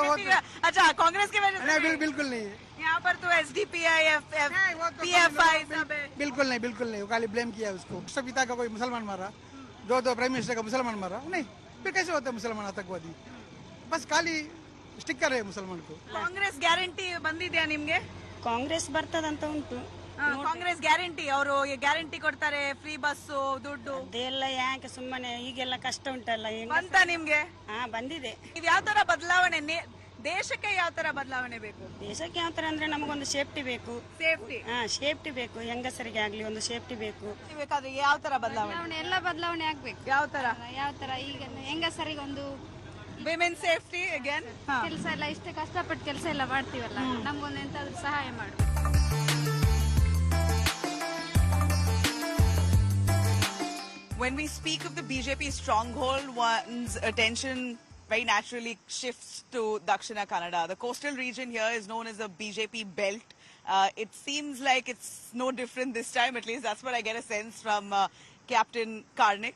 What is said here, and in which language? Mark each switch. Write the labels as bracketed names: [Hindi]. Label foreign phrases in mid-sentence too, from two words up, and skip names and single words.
[Hindi] अच्छा, कांग्रेस की वजह से नहीं, बिल्कुल नहीं। यहाँ पर तो SDPI, PFI सब है। बिल्कुल नहीं, वो खाली ब्लेम किया उसको। राष्ट्रपिता का कोई मुसलमान मारा, दो [English] prime minister [Hindi] का मुसलमान मारा, नहीं फिर कैसे होता है मुसलमान आतंकवादी? बस खाली स्टिकर है मुसलमान को। [Kannada] ಕಾಂಗ್ರೆಸ್ ಗ್ಯಾರಂಟಿ ಬಂದಿದೆಯಾ ನಿಮ್ಗೆ? ಕಾಂಗ್ರೆಸ್ ಬರ್ತದಂತ ಉಂಟು. ಕಾಂಗ್ರೆಸ್ ಗ್ಯಾರಂಟಿ, ಅವರು ಗ್ಯಾರಂಟಿ ಕೊಡ್ತಾರೆ, [English] free bus, [Kannada] ದುಡ್ಡು ಅದೆಲ್ಲ ಯಾಕೆ ಸುಮ್ಮನೆ ಈಗೆಲ್ಲ ಕಷ್ಟ ಉಂಟಲ್ಲ. ಬಂತ ನಿಮ್ಗೆ? ಬಂದಿದೆ. ಇದು ಯಾವ ತರ ಬದಲಾವಣೆ, ದೇಶಕ್ಕೆ ಯಾವ ತರ ಬದಲಾವಣೆ ಬೇಕು? ದೇಶಕ್ಕೆ ಯಾವ ತರ ಅಂದ್ರೆ ನಮಗೊಂದು ಸೇಫ್ಟಿ ಬೇಕು. ಸೇಫ್ಟಿ ಬೇಕು, ಹೆಂಗಸರಿಗೆ ಆಗ್ಲಿ ಒಂದು ಸೇಫ್ಟಿ ಬೇಕು. ಬೇಕಾದ್ರೆ ಯಾವ ತರ ಬದಲಾವಣೆ? ಎಲ್ಲ ಬದಲಾವಣೆ ಆಗ್ಬೇಕು. ಯಾವ ತರ? ಈಗ ಹೆಂಗಸರಿಗೆ ಒಂದು [English] women safety again, [Kannada] ಕೆಲಸ ಎಲ್ಲ ಇಷ್ಟೇ ಕಷ್ಟಪಟ್ಟು ಕೆಲಸ ಎಲ್ಲ ಮಾಡ್ತೀವಲ್ಲ, ನಮ್ಗೊಂದು ಎಂತಾದ್ರೂ ಸಹಾಯ ಮಾಡು. [English] When we speak of the BJP stronghold, one's attention very naturally shifts to Dakshina Kannada. The coastal region here is known as the BJP belt. It seems like it's no different this time, at least that's what I get a sense from Captain Karnik.